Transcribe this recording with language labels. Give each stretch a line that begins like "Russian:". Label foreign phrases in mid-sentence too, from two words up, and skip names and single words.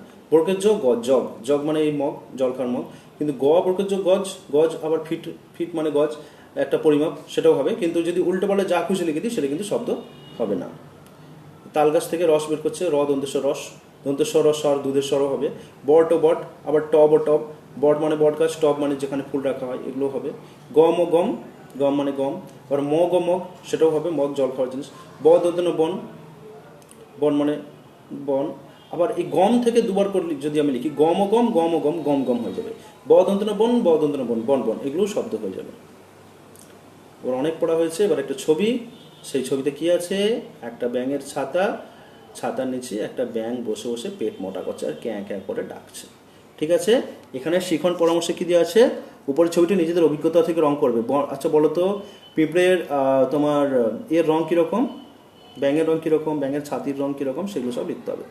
Bangla: বর্গের যোগ গজ, জগ, জগ মানে এই মগ, জল খাওয়ার মগ। কিন্তু গ বর্গের যোগ গজ, গজ আবার ফিট, ফিট মানে গজ, একটা পরিমাপ, সেটাও হবে। কিন্তু যদি উল্টো পাল্টে যা খুশি লিখে দিই সেটা কিন্তু শব্দ হবে না। তাল গাছ থেকে রস বের করছে, র দন্তেশ্বর রস, দন্তেশ্বর রস আর দুধের স্বরও হবে। বট ও বট, আবার টব ও টব, বট মানে বট গাছ, টব মানে যেখানে ফুল রাখা হয়, এগুলো হবে। গম ও গম, গম মানে গম। আবার মগ ও মগ, সেটাও হবে, মগ জল খাওয়ার জিনিস। ব দন্তন্য বন, বন মানে বন। আবার এই গম থেকে দুবার করলে যদি আমি লিখি গম ও গম, গম ও গম, গম গম হয়ে যাবে। ব দন্তন্য বন, ব দন্তন্য বন, বন বন, এগুলোও শব্দ হয়ে যাবে। ওর অনেক পড়া হয়েছে। এবার একটা ছবি, সেই ছবিতে কি আছে? একটা ব্যাঙের ছাতা, ছাতার নিচে একটা ব্যাঙ বসে বসে পেট মোটা করছে আর ক্যাঁ ক্যাঁ করে ডাকছে। ঠিক আছে? এখানে শিখন পরামর্শে কি দেওয়া আছে? উপরের ছবিটি নিজেদের অভিজ্ঞতা থেকে রং করবে। আচ্ছা বলো তো, পিঁপড়ের তোমার এর রং কীরকম, ব্যাঙের রং কীরকম, ব্যাঙের ছাতির রং কীরকম, সেগুলো সব লিখতে হবে।